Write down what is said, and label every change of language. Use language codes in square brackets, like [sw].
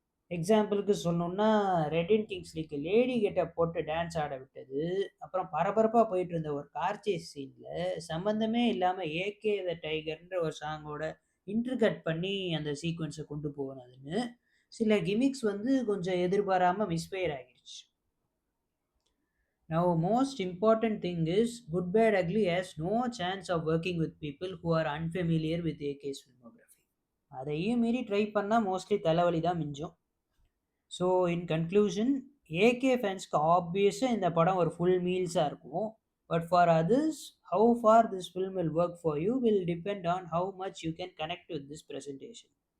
[ta] எக்ஸாம்பிளுக்கு சொல்லணும்னா, red கிங்ஸ்லிக்கு lady getup போட்டு டான்ஸ் ஆட விட்டது. அப்புறம் பரபரப்பா போயிட்டு இருந்த ஒரு கார் சேஸ் சீன்ல சம்மந்தமே இல்லாம ஏகே த டைகர்ன்ற ஒரு சாங்கோட இன்டர்கட் பண்ணி அந்த சீக்வென்ஸ கொண்டு போனதுன்னு, சில கிமிக்ஸ் கொஞ்சம் எதிர்பாராம மிஸ்ஃபயர் ஆகிருச்சு. [en] Now most important thing is Good Bad Ugly has no chance of working with people who are unfamiliar with AK's filmography. [ta] அதையும் மீறி ட்ரை பண்ணா மோஸ்ட்லி தலைவலி தான் மிஞ்சும். [en] so in conclusion, [ta] ஏகே ஃபேன்ஸ்க்கு ஆப்வியஸா இந்த படம் ஒரு ஃபுல் மீல்ஸா இருக்கும். [en] But for others, how far this film will work for you will depend on how much you can connect with this presentation.